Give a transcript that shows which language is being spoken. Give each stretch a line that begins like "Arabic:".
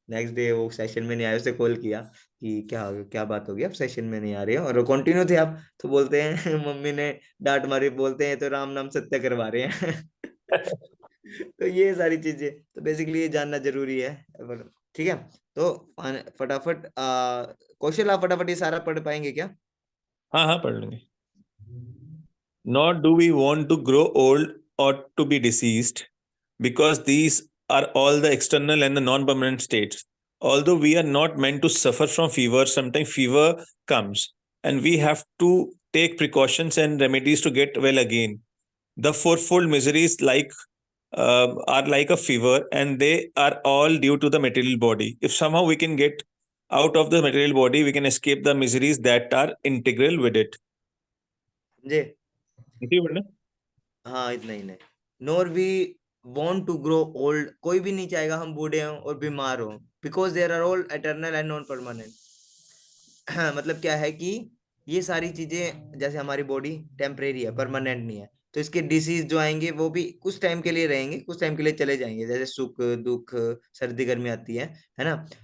Hindi: Next day वो session में नहीं आया, उसे कॉल किया कि क्या क्या बात होगी, आप सेशन में नहीं आ रहे हो और कंटिन्यू थे आप, तो बोलते हैं मम्मी ने डांट मारी, बोलते हैं तो राम नाम सत्य करवा रहे हैं। तो ये सारी चीजें तो बेसिकली ये जानना जरूरी है। ठीक है, तो फटाफट कौशल आप फटाफट ये सारा पढ़ पाएंगे क्या? हाँ हाँ, पढ़ लेंगे।
English: Nor do we want to grow old or to be deceased, because these are all the external and the non-permanent states. Although we are not meant to suffer from fever, sometimes fever comes and we have to take precautions and remedies to get well again. The fourfold miseries are like a fever, and they are all due to the material body. If somehow we can get out of the material body, we can escape the miseries that are integral with it.
Hindi: जी, इसी word में? हाँ इतना ही नहीं।
English: nor we want to grow old,
Hindi: कोई भी नहीं चाहेगा हम बूढ़े हों और बीमार हों,
English: Because there are all eternal and non permanent.
Hindi: मतलब क्या है कि ये सारी चीजें जैसे हमारी बॉडी टेम्परेरी है, परमानेंट नहीं है, तो इसके डिसीज जो आएंगे वो भी कुछ टाइम के लिए रहेंगे, कुछ टाइम के लिए चले जाएंगे, जैसे सुख दुख सर्दी गर्मी आती है ना?